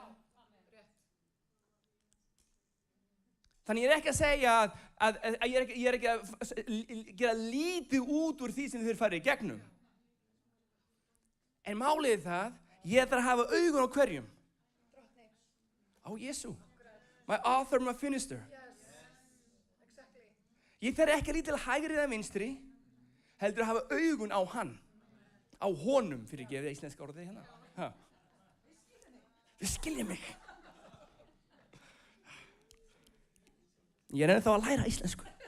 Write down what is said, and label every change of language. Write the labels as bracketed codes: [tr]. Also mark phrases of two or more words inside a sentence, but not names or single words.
[is] Þannig ég er ekki að segja að ég er ekki að gera lítið út úr því sem þið farið í gegnum. En málið er það, ég þarf að hafa augun á hverjum. Á Jesú, [en] my author, my finisher. [is] Ég þarf ekki að líta til hægri eða vinstri, heldur að hafa augun á hann. Á honum, fyrir ekki, ef það er íslenska orðið hérna. Þið skiljið mig. Ég er ennþá að læra íslensku.